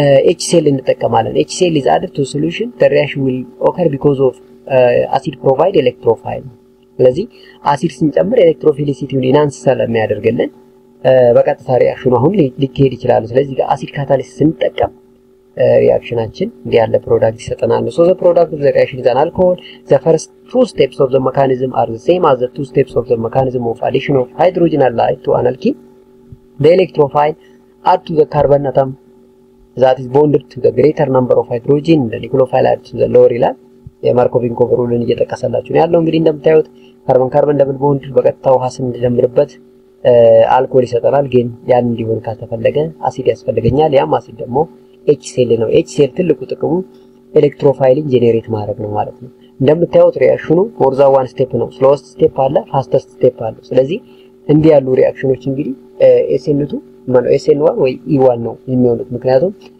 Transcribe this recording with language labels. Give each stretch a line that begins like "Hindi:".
Amharic: HCl እንጠቀማለን።
English: HCl is added to solution the reaction will occur because of acid provide electrophile።
Amharic: ስለዚህ አሲድ ስንጨምር ኤሌክትሮፊሊሲቲውን ኢንሃንስ ስለሚያደርግልን በቀጥታ ሪአክሽኑ አሁን ሊካሄድ ይችላል። ስለዚህ አሲድ ካታሊሲስ ስንጠቀም ሪአክሽናችን እንዲህ ያለ ፕሮዳክት ይሰጠናል።
English: so the product of the reaction is an alcohol. The first two steps of the mechanism are the same as the two steps of the mechanism of addition of hydrogen halide to an alkene. The electrophile add to the carbon atom that is bonded to the greater number of hydrogen. The nucleophile add to the lower
Amharic: ይላል። የማርኮቪን ኮቨሩልን እየተቀሰላችሁ ነው ያለው። እንግዲህ እንደምታዩት ካርበን ካርበን ደብል ቦንድ በቀጥታ ውሃ ስንደምርበት አልኮል ይሰጠናል። ግን ያን እንዲሆን ካልተፈለገ አሲድ ያስፈልገኛል። ያም አሲድ ደግሞ HCl ነው። HCl ትልቁ ጥቅሙ ኤሌክትሮፋይልን ጄኔሬት ማድረግ ነው ማለት ነው። እንደምታዩት ሪአክሽኑ ሞር ዛን ዋን ስቴፕ ነው። ስሎወስት ስቴፕ አለ፣ ፋስተስት ስቴፕ አለ። ስለዚህ እንዲህ ያሉ ሪአክሽኖች እንግዲህ SN2 ማለት SN1 ወይ E1 ነው የሚሆኑት። ምክንያቱም